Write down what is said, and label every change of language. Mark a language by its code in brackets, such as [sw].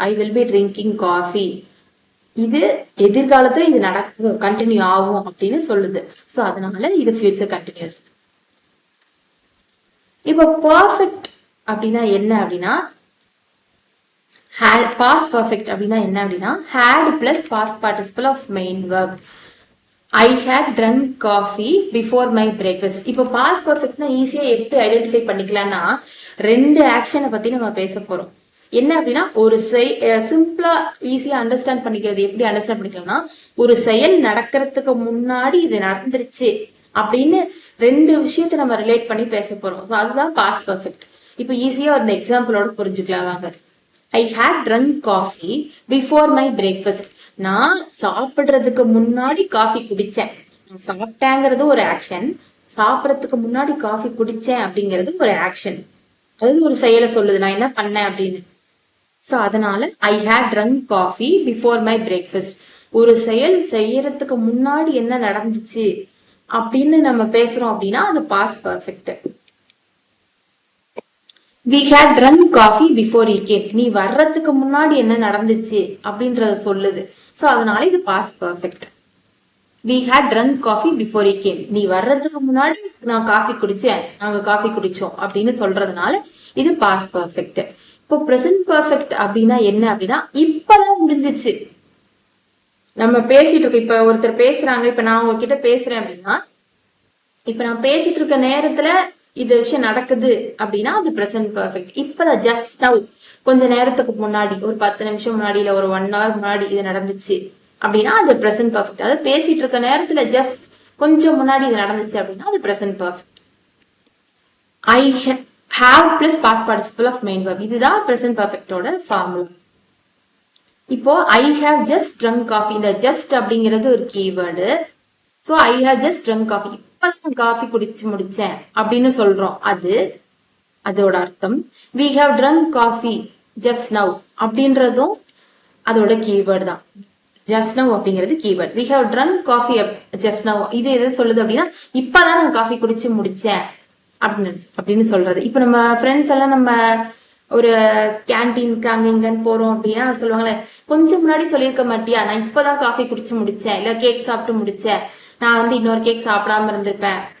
[en] I will be drinking coffee, [ta] இது எதிர்காலத்துல இது நடக்கும், கண்டினியூ ஆகும் அப்படின்னு சொல்லுது. சோ அதனால இது ஃபியூச்சர் கண்டினியூஸ். இப்போ பர்ஃபெக்ட் அப்படின்னா என்ன அப்படின்னா பாஸ்ட் பர்ஃபெக்ட் அப்படின்னா என்ன அப்படின்னா had plus past participle of main verb. [en] I had drunk coffee before my breakfast. [ta] இப்போ பாஸ்ட் பர்ஃபெக்ட்னா ஈஸியா எப்படி ஐடென்டிஃபை பண்ணிக்கலாம்னா ரெண்டு ஆக்ஷனை பத்தி நம்ம பேச போறோம். என்ன அப்படின்னா ஒரு சிம்பிளா ஈஸியா அண்டர்ஸ்டாண்ட் பண்ணிக்கிறது எப்படி அண்டர்ஸ்டாண்ட் பண்ணிக்கலாம்னா ஒரு செயல் நடக்கிறதுக்கு முன்னாடி இது நடந்துருச்சு அப்படின்னு ரெண்டு விஷயத்த நம்ம ரிலேட் பண்ணி பேச போறோம். ஸோ அதுதான் பாஸ்ட் பர்ஃபெக்ட். இப்போ ஈஸியா அந்த எக்ஸாம்பிளோட புரிஞ்சுக்கலாம் வாங்க. [en] I had drunk coffee before my breakfast. [ta] நான் சாப்பிடுறதுக்கு முன்னாடி காஃபி குடிச்சேன். நான் சாப்பிட்டேங்கிறது ஒரு ஆக்ஷன், சாப்பிடறதுக்கு முன்னாடி காஃபி குடிச்சேன் அப்படிங்கிறது ஒரு ஆக்ஷன். அது ஒரு செயலை சொல்லுது, நான் என்ன பண்ணேன் அப்படின்னு. சோ அதனால [en] I had drunk coffee before my breakfast. [ta] ஒரு செயல் செய்யறதுக்கு முன்னாடி என்ன நடந்துச்சு அப்படின்னு நம்ம பேசுறோம் அப்படின்னா அது past perfect. [en] we had drunk coffee before he came. [ta] நீ வர்றதுக்கு முன்னாடி என்ன நடந்துச்சு அப்படின்றத சொல்லுது. சோ அதனால இது past perfect. [en] we had drunk coffee before he came. [ta] நீ வர்றதுக்கு முன்னாடி நான் காஃபி குடிச்சேன், நாங்க காஃபி குடிச்சோம் அப்படின்னு சொல்றதுனால இது பாஸ்ட் பர்ஃபெக்ட். இப்போ பிரசன்ட் பர்ஃபெக்ட் அப்படின்னா என்ன அப்படின்னா இப்பதான் முடிஞ்சிச்சு, நம்ம பேசிட்டு இருக்கோம். இப்ப ஒருத்தர் பேசுறாங்க, இப்ப நான் உங்ககிட்ட பேசுறேன் அப்படின்னா இப்ப நான் பேசிட்டு இருக்க நேரத்துல இது விஷயம் நடக்குது அப்படின்னா அது பிரசன்ட் பர்ஃபெக்ட். இப்பதான் ஜஸ்ட் நவ், கொஞ்ச நேரத்துக்கு முன்னாடி, ஒரு 10 நிமிஷம் முன்னாடி இல்ல ஒரு 1 hour முன்னாடி இது நடந்துச்சு அப்படின்னா அது பிரசன்ட் பர்ஃபெக்ட். அதாவது பேசிட்டு இருக்க நேரத்துல ஜஸ்ட் கொஞ்சம் முன்னாடி இது நடந்துச்சு அப்படின்னா அது present perfect. I have plus past participle of main verb. இதுதான் பிரசன்ட் பர்ஃபெக்டோட ஃபார்முலா. இப்போ [en] I have just drunk coffee, [ta] இந்த ஜஸ்ட் அப்படிங்கிறது ஒரு keyword. So [en] I have just drunk coffee, [ta] இப்பதான் காஃபி குடிச்சு முடிச்சேன் அப்படின்னு சொல்றோம், அது அதோட அர்த்தம். [en] we have drunk coffee just now [ta] அப்படின்றதும் அதோட கீவேர்டு தான். just now அப்படிங்கிறது keyword. [en] we have drunk coffee just now [ta] இது எது சொல்லுது அப்படின்னா இப்பதான் நான் காஃபி குடிச்சு முடிச்சேன் அப்படின்னு சொல்றது. இப்ப நம்ம ஃப்ரெண்ட்ஸ் எல்லாம் நம்ம ஒரு கேன்டீனுக்கு அங்க இங்கன்னு போறோம் அப்படின்னா சொல்லுவாங்களே கொஞ்சம் முன்னாடி சொல்லியிருக்க மாட்டியா, நான் இப்பதான் காஃபி குடிச்சு முடிச்சேன், இல்ல கேக் சாப்பிட்டு முடிச்சேன், நான் வந்து இன்னொரு கேக் சாப்பிடாம இருந்திருப்பேன்.